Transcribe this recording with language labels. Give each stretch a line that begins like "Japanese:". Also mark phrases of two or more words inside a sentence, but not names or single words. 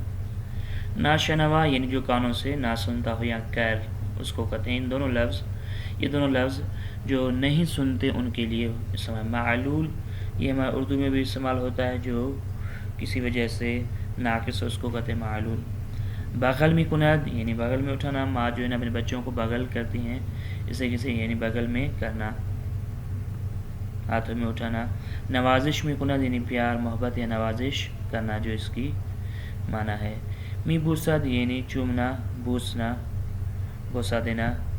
Urdu: ناشنوا یعنی جو کانوں سے نہ سنتا ہو یا کیر، اس کو کہتے ہیں۔ یہ دونوں لفظ جو نہیں سنتے ان کے لیے استعمال۔ معلول یہ ہمارے اردو میں بھی استعمال ہوتا ہے، جو کسی وجہ سے ناقص اس کو کہتے ہیں معلول۔
Persian: بغل میں کند
Urdu: یعنی بغل میں اٹھانا، ماں جو ہے نا اپنے بچوں کو بغل کرتی ہیں، اس طریقے سے یعنی بغل میں کرنا، ہاتھوں میں اٹھانا۔
Persian: نوازش میں کند
Urdu: یعنی پیار محبت یا نوازش کرنا، جو اس کی معنی ہے۔
Persian: می بوسد
Urdu: یعنی چومنا، بوسنا، بوسا دینا۔